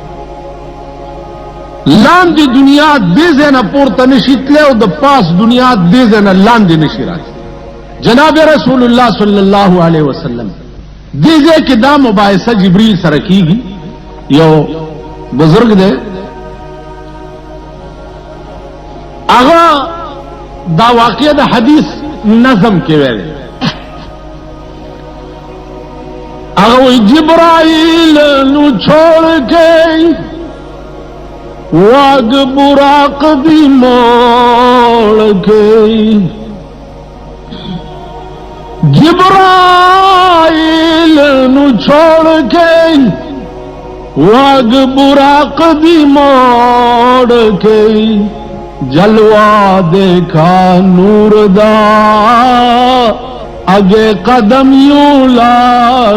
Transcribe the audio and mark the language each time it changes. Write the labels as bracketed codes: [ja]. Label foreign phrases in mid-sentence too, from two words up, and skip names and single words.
[ps] لاندې دنیا دې ځای نه پورته نشي تللی او د پاس دنیا دې ځای نه لاندې نشي راتلی جناب رسول الله صلی الله علیه وسلم دې ځای کې دا مباحثه جبريل سره کیږي یو بزرگ دی هغه دا واقعه د حدیث نظم کې ویل هغه [pa] جبرائیل نو چھوڑ کے واگ براق بھی موڑ کے جبرائیل نو چھوڑ کے واگ براق بھی موڑ کے جلوہ دیکھا نور دا، اگے قدم یوں لا